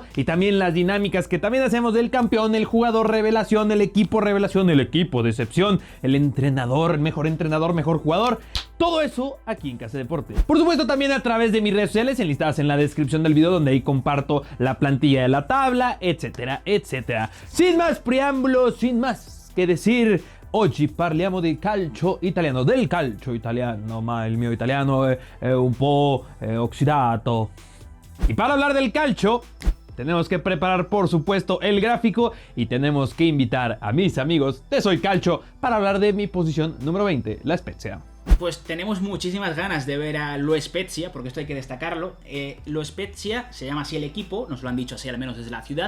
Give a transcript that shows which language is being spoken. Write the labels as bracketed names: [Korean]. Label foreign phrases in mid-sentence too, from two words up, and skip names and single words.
[Spanish] Y también las dinámicas que también hacemos del campeón, el jugador revelación, el equipo decepción, el entrenador, mejor jugador. Todo eso aquí en Casa Deporte. Por supuesto, también a través de mis redes sociales enlistadas en la descripción del video, donde ahí comparto la plantilla de la tabla, etcétera, etcétera. Sin más preámbulos, sin más que decir, [Italian] oggi parliamo del calcio italiano, ma il mio italiano è un po' oxidato. [Spanish] Y para hablar del calcio, tenemos que preparar, por supuesto, el gráfico y tenemos que invitar a mis amigos de Soy Calcio para hablar de mi posición número 20, la Spezia. Pues tenemos muchísimas ganas de ver a Lo Spezia, porque esto hay que destacarlo. Lo Spezia se llama así el equipo, nos lo han dicho así al menos desde la ciudad.